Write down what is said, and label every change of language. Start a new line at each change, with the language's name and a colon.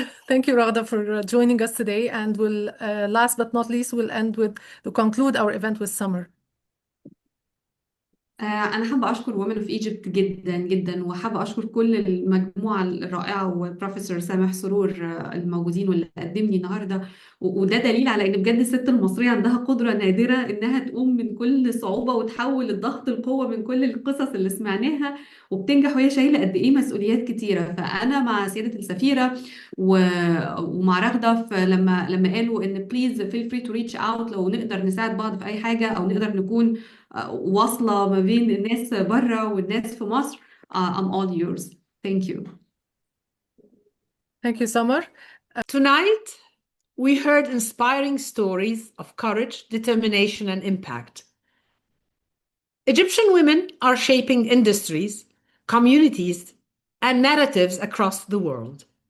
English: Thank you, Ragda, for joining us today. And we'll, last but not least, we'll end with to conclude our event with Summer.
Arabic: أنا حابة أشكر Women of Egypt جدا جدا، وحابة أشكر كل المجموعة الرائعة وبروفيسور سامح سرور الموجودين واللي قدمني النهاردة. وده دليل على إن بجد الست المصرية عندها قدرة نادرة إنها تقوم من كل صعوبة وتحول الضغط القوة من كل القصص اللي سمعناها، وبتنجح وهي شايلة قد إيه مسؤوليات كتيرة. فأنا مع سيادة السفيرة ومع رغدة لما قالوا إن بليز
English: feel free to reach out
Arabic: لو نقدر نساعد بعض في أي حاجة، أو نقدر نكون واصلة ما بين الناس بره والناس في مصر.
English: I'm all yours. Thank you. Thank you, Summer. Tonight, we heard inspiring stories of courage, determination, and impact. Egyptian women are shaping industries, communities, and narratives across the world.